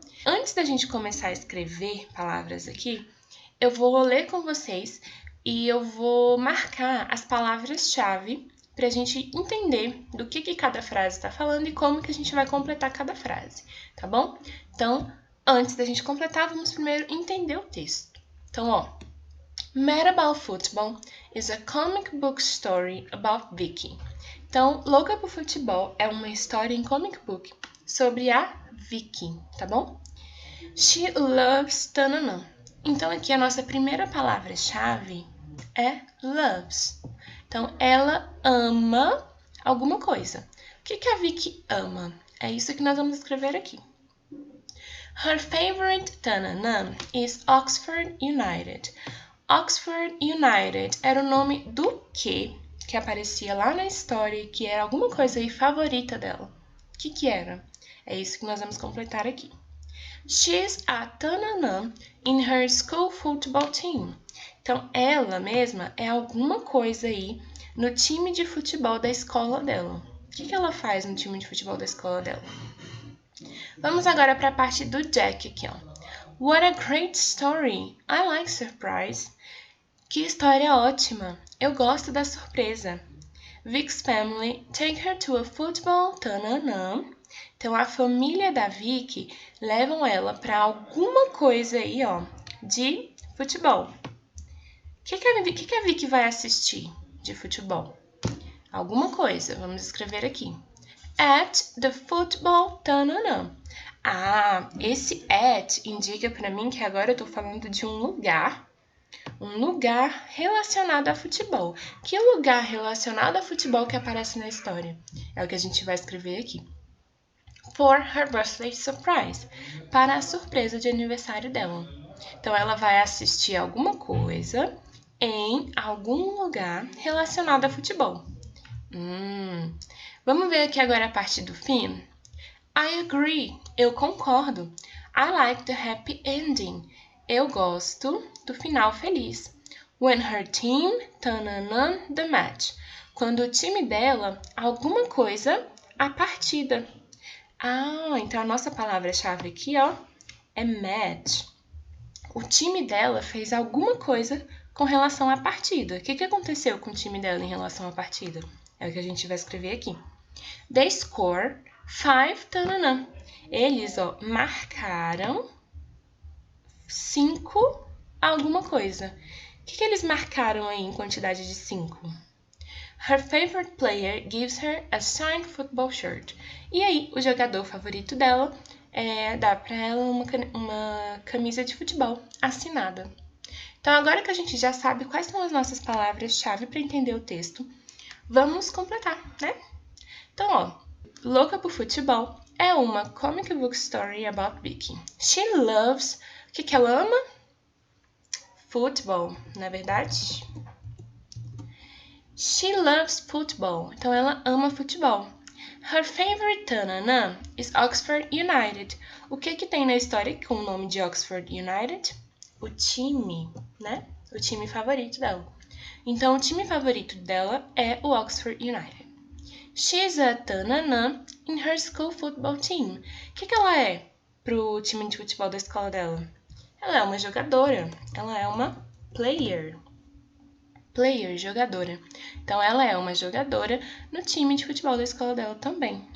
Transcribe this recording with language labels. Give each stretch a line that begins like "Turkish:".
Portuguese: Antes da gente começar a escrever palavras aqui, eu vou ler com vocês e eu vou marcar as palavras-chave para a gente entender do que cada frase está falando e como que a gente vai completar cada frase, tá bom? Então, antes da gente completar, vamos primeiro entender o texto. Então, ó.
English: Mad About Football is a comic book story about Vicky.
Portuguese: Então, Louca por Futebol é uma história em comic book sobre a Vicky, tá bom?
English: She loves tananã.
Portuguese: Então, aqui a nossa primeira palavra-chave é loves. Então, ela ama alguma coisa. O que a Vicky ama? É isso que nós vamos escrever aqui.
English: Her favorite tananã is Oxford United.
Portuguese: Oxford United era o nome do que aparecia lá na história, que era alguma coisa aí favorita dela. O que era? É isso que nós vamos completar aqui.
English: She's a tananã in her school football team.
Portuguese: Então, ela mesma é alguma coisa aí no time de futebol da escola dela. O que ela faz no time de futebol da escola dela? Vamos agora para a parte do Jack aqui, ó.
English: What a great story! I like surprise.
Portuguese: Que história ótima! Eu gosto da surpresa.
English: Vic's family take her to a football tananã.
Portuguese: Então, a família da Vicky levam ela para alguma coisa aí, ó, de futebol. O que a Vicky vai assistir de futebol? Alguma coisa, vamos escrever aqui.
English: At the football tananã.
Portuguese: Ah, esse at indica para mim que agora eu tô falando de um lugar relacionado a futebol. Que lugar relacionado a futebol que aparece na história? É o que a gente vai escrever aqui.
English: For her birthday surprise,
Portuguese: para a surpresa de aniversário dela. Então, ela vai assistir alguma coisa em algum lugar relacionado a futebol. Vamos ver aqui agora a parte do fim.
English: I agree,
Portuguese: eu concordo.
English: I like the happy ending.
Portuguese: Eu gosto do final feliz.
English: When her team tananã the match.
Portuguese: Quando o time dela, alguma coisa, a partida. Ah, então a nossa palavra-chave aqui, ó, é match. O time dela fez alguma coisa com relação à partida. O que aconteceu com o time dela em relação à partida? É o que a gente vai escrever aqui.
English: They score 5 tananã.
Portuguese: Eles, ó, marcaram 5 alguma coisa. O que eles marcaram aí em quantidade de 5?
English: Her favorite player gives her a signed football shirt.
Portuguese: E aí, o jogador favorito dela dá para ela uma camisa de futebol assinada. Então, agora que a gente já sabe quais são as nossas palavras-chave para entender o texto, vamos completar, né? Então, ó, Louca por Futebol é uma
English: comic book story about Vicky. She loves...
Portuguese: O que ela ama? Futebol, não é verdade?
English: She loves football.
Portuguese: Então, ela ama futebol.
English: Her favorite tananã is Oxford United.
Portuguese: O que tem na história com o nome de Oxford United? O time, né? O time favorito dela. Então, o time favorito dela é o Oxford United.
English: She's a tananã in her school football team.
Portuguese: O que ela é pro time de futebol da escola dela? Ela é uma jogadora. Ela é uma player. Player, jogadora. Então, ela é uma jogadora no time de futebol da escola dela também.